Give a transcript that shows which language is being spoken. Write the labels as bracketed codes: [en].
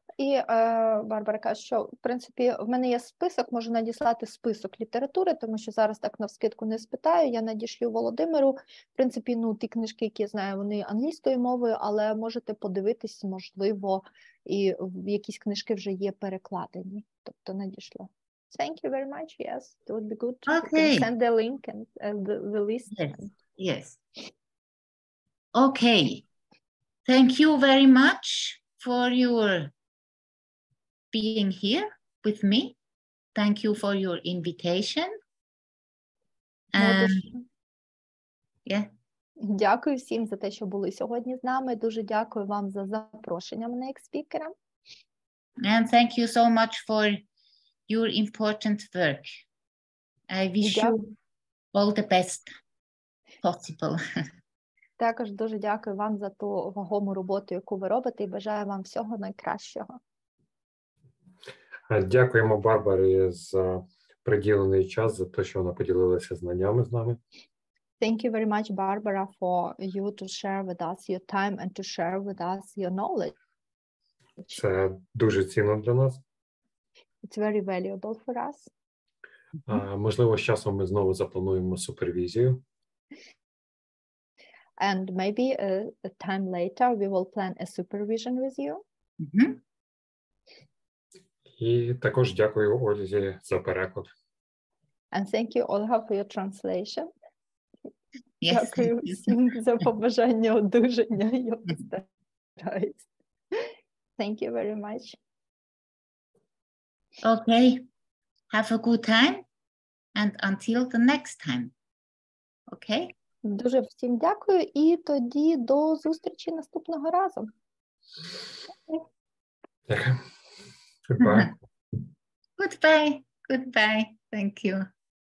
[uk] І Барбара каже, що, в принципі, в мене є список, можу надіслати список літератури, тому що зараз так навскидку не спитаю, я надішлю Володимиру. В принципі, ті книжки, які я знаю, вони англійською мовою, але можете подивитись, можливо, і якісь книжки вже є перекладені, тобто надішлю. [en] Thank you very much, yes, it would be good. Okay. Send the link and the list. Yes. Okay. Thank you very much for your being here with me. Thank you for your invitation. Yeah. [uk] Дякую всім за те, що були сьогодні з нами. Дуже дякую вам за запрошення мене як спікера. [en] And thank you so much for your important work. I wish you all the best possible. [uk] Також дуже дякую вам за ту вагому роботу, яку ви робите, і бажаю вам всього найкращого. Дякуємо Барбарі за приділений час, за те, що вона поділилася знаннями з нами. [en] Thank you very much, Barbara, for you to share with us your time and to share with us your knowledge. [uk] Це дуже цінно для нас. [en] It's very valuable for us. [uk] Можливо, з часом ми знову заплануємо супервізію. [en] And maybe a time later we will plan a supervision with you. [uk] І також дякую Ользі за переклад. [en] And thank you, Olga, for your translation. Yes. [uk] Дякую всім за побажання одужання. Я постараюсь. [en] Thank you very much. Okay. Have a good time and until the next time. Okay? [uk] Дуже всім дякую і тоді до зустрічі наступного разу. Дякую. [en] Goodbye. Goodbye. Goodbye. Thank you.